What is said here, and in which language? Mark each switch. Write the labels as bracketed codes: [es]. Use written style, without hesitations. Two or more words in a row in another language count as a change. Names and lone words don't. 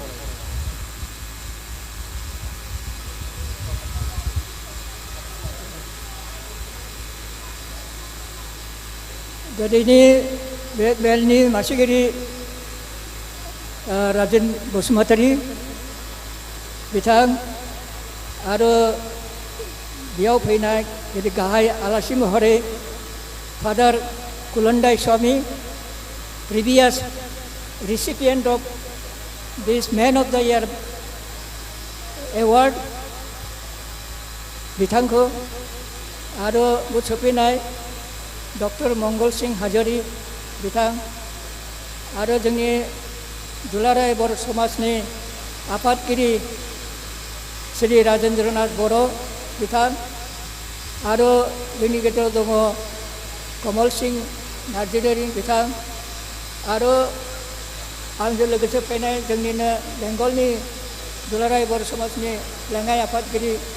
[brx] दिनैनि बे मेलनि मासिगिरि राजेन बसुमतारी बिथां आरो बेयाव फैनाय गाहाय आलासि महरै फादार कुलन्दाय स्वामी प्रिभियास [en] recipient of this man of the year award [brx] बिथांखौ आरो सफैनाय डॉक्टर मंगल सिंह हाजरी बिथां आरो जोंनि दुलाराय बर' समाजनि आफादगिरि श्री राजेन्द्रनाथ बर' बिथां आरो जोंनि गेजेराव दङ कमल सिंह नार्जारि बिथां आरो आंजों लोगोसे फैनाय जोंनिनो बेंगलनि दुलाराय बर' समाजनि लेङाइ आफादगिरि